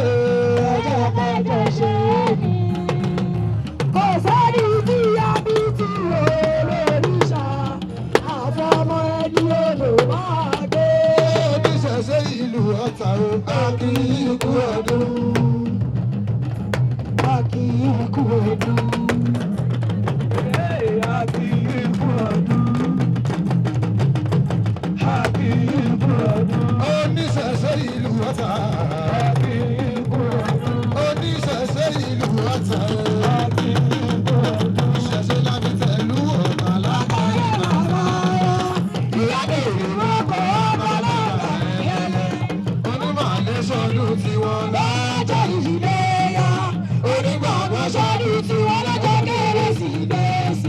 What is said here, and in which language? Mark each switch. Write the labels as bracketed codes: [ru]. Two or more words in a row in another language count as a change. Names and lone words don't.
[yo] ẹjẹ́ kájọ ṣe é ní. kò sẹ́ni tí a bí tí olóríṣà àfọmọ ẹni yòrò máa gbé. oníṣẹ̀ṣẹ̀ ìlú Ọ̀tà o a kì í kú ọdún. [pt] Aqui é Cuedu. Aqui é Cuedu. Aqui é Cuedu. [yo] Oníṣẹ̀ṣẹ̀ ìlú Ọ̀tà. [pt] Aqui é Cuedu. [yo] Oníṣẹ̀ṣẹ̀ ìlú Ọ̀tà. [pt] Aqui é Cuedu. [yo] Ìṣẹ̀ṣẹ̀ láti tẹ̀lú Ọ̀tà lápáyé bàbá. Ìyá bèrè lọ́kọ̀ ọba lára ẹ̀yẹ́lẹ̀. Onímọ̀lẹ́ sọdún tiwọn lọ́jọ́ ìdílé yá. Onígbàgbọ́ sọdún tiwọn lọ́jọ́ kérésìmesì.